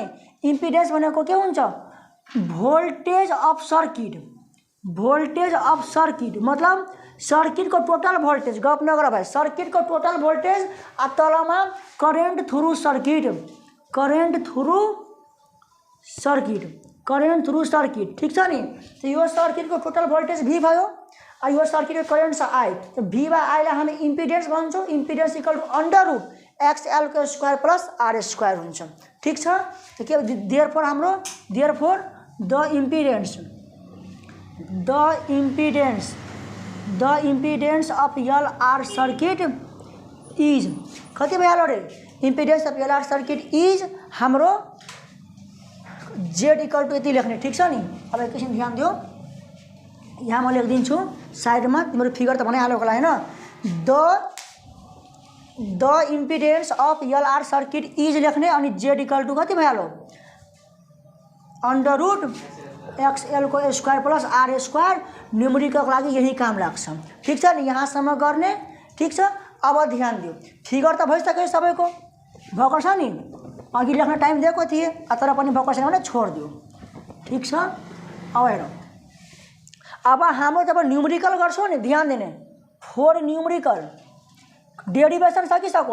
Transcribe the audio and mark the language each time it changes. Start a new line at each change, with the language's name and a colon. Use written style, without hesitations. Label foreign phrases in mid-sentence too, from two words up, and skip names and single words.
Nepali: इम्पिडेन्स भनेको के हुन्छ
English: voltage of circuit,
Nepali: मतलब सर्किटको
English: total voltage,
Nepali: गफ नगर भाइ, सर्किटको
English: total voltage
Nepali: आ तलमा
English: current through circuit,
Nepali: ठीक छ नि। त यो सर्किटको
English: total voltage
Nepali: भी भयो, आ यो सर्किटको करेन्ट छ आई, त भी बा आईलाई हामी इम्पिडेन्स भन्छौँ।
English: impedance equal to under root XL
Nepali: को
English: square plus R square
Nepali: हुन्छ, ठीक छ। त के देयरफोर हाम्रो
English: the impedance of LR circuit is,
Nepali: कति भइहाल्यो रे,
English: impedance of LR circuit is
Nepali: हाम्रो
English: Z equal to
Nepali: यति लेख्ने, ठीक छ नि। अब एकैछिन ध्यान दियो, यहाँ म लेखिदिन्छु साइडमा, तिम्रो फिगर त बनाइहाल्यो होला होइन।
English: the impedance of LR circuit is
Nepali: लेख्ने, अनि
English: Z equal to
Nepali: कति भइहाल्यो
English: under root XL
Nepali: को
English: square plus R square.
Nepali: न्युमेरिकलको लागि यही काम लाग्छ, ठीक छ नि, यहाँसम्म गर्ने, ठीक छ। अब ध्यान दियो, फिगर त भइसक्यो सबैको, भएको छ नि, अघि लेख्न टाइम दिएको थिएँ, तर पनि भएको छैन भने छोडिदियो, ठीक छ। अब हेर, अब हाम्रो जब न्युमेरिकल गर्छौँ नि, ध्यान दिने,
English: for numerical derivation
Nepali: सकिसक्यो।